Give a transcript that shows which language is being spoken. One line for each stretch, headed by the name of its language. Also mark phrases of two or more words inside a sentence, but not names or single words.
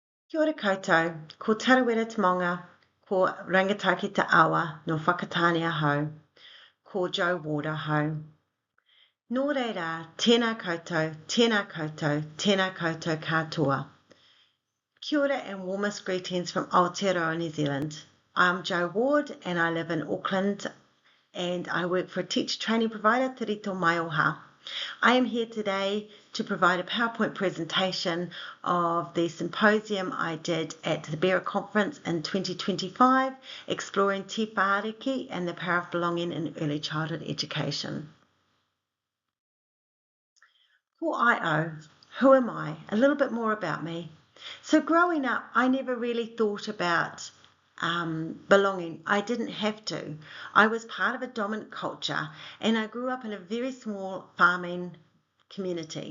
Māori: Kia ora koutou, ko tarawera te maunga, ko rangitaki te awa no whakatāne ahau, ko Joe Warder hau. Nō reira, tēnā koutou, tēnā koutou, tēnā koutou katoa. Kia ora
English: and warmest greetings from Aotearoa, New Zealand. I'm Joe Ward and I live in Auckland and I work for a teacher training provider, Rito Maioha. I am here today to provide a PowerPoint presentation of the symposium I did at the BERA conference in 2025, exploring te whāriki and the power of belonging in early childhood education.
Māori: Ko Io,
English: who am I? A little bit more about me. So growing up, I never really thought about belonging. I didn't have to. I was part of a dominant culture and I grew up in a very small farming community.